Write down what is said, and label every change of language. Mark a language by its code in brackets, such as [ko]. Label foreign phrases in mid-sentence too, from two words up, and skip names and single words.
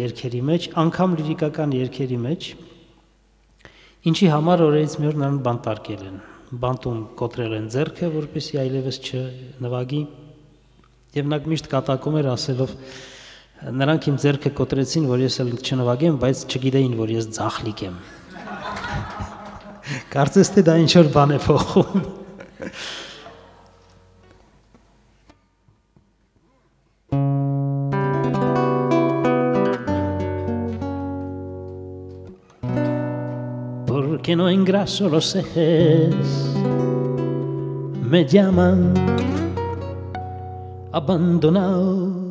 [hy] երգերի մեջ, անգամ լիրիկական երգերի մեջ, ինչի համար օրերից մի օր նրան բանտարկել են, բանտում կոտրել են ձեռքը, որպեսզի այլևս չնվագի, և նա միշտ կատակում էր ասելով Նրանք իմ ձեռքը կոտրեցին, որ ես էլ չնվագեմ, բայց չգիտեին, որ ես ձախլիկ եմ։ Կարծես թե դա ինչ-որ բան է փոխում։ [es] Porque no engraso los ejes, me llaman abandonado.